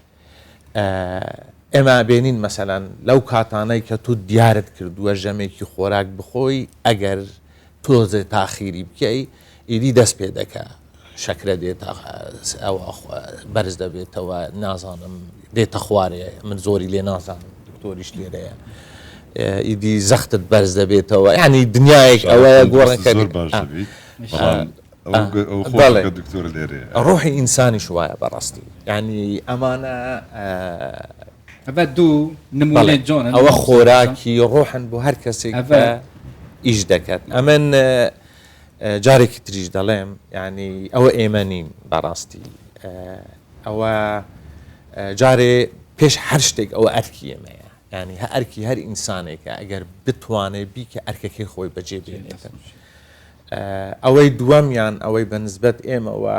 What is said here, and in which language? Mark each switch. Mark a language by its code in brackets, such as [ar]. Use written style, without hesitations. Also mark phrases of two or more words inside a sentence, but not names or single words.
[ckb] ئێمە بینین مەسەلەن لەو کاتانەی کە تو دیارت کردووە ژەمێکی خۆراک بخۆی ئەگەر تۆزێ تاخیری بکەی ئیدی دەست پێ دەکە شەکرە دێت ئەو بەرز دەبێتەوە نازانم دێتە خوارێ من زۆری لێ نازانم دکتۆریش لێرەیە ئیدی زەختت بەرز دەبێتەوە ینی دنیایەک ئەوەیە گۆڕەکەی دكتور ليري ڕۆحی ئینسانی شوایە بەڕاستی ینی ئەمانە ابدو نمونه جون ئەوە خۆراکی ڕۆحن بۆ هەر کەسێک ئیش دەکات ئەمن جارێکی تریش دەڵێم ینی ئەوە ئێمە نین بەڕاستی ئەوە جارێ پێش هەر شتێک ئەوە ئەرکی ئێمەیە ینی هە ئەرکی هەر ئینسانێکە ئەگەر بتوانێت بیکە ئەرکەکەی خۆی بەجێ بێنێتن ئەوەی دووەمیان ئەوەی بەنسبەت ئێمەوە